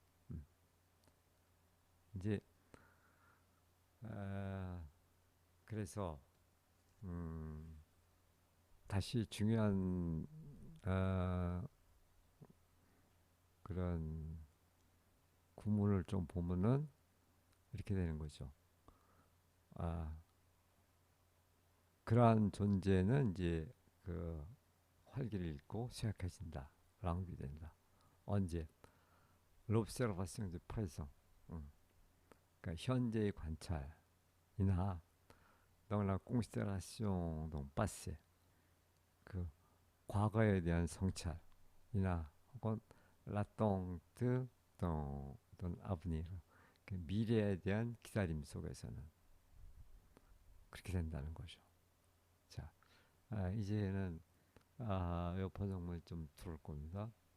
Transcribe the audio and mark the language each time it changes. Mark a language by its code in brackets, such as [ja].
[ko] 음. 이제 아, 그래서 음, 다시 중요한 아, 그런 구문을 좀 보면은 이렇게 되는 거죠. 아, 그러한 존재는 이제 그 활기를 잃고 쇠약해진다. 랑비된다. 언제? [fr] l'observation du présent. [ko] 그러니까 현재의 관찰이나 [fr] dans la considération d'un passé. [ko] 그 과거에 대한 성찰이나 혹은 [fr] l'attente d'un avenir. [ko] 그 미래에 대한 기다림 속에서는 그렇게 된다는 거죠. 자, 이제는 요 번역물 좀 들어올 겁니다.